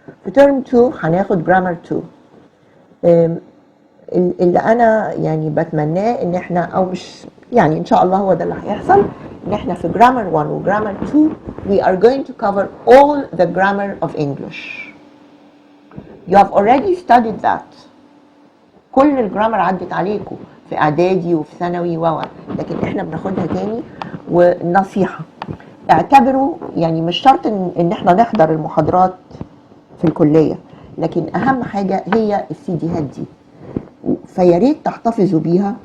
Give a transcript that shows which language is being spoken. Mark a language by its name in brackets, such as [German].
[Arabic] في ترم 2 هناخد جرامر 2. اللي انا يعني بتمناه ان احنا او مش يعني ان شاء الله هو ده اللي هيحصل، ان احنا في جرامر 1 وجرامر 2 [English] we are going to cover all the grammar of English. You have already studied that. [Arabic] كل الجرامر عدت عليكم في اعدادي وفي ثانوي لكن احنا بناخدها تاني. والنصيحة اعتبروا يعني مش شرط ان احنا نحضر المحاضرات في الكلية، لكن اهم حاجة هي السيديهات دي، فياريت تحتفظوا بيها.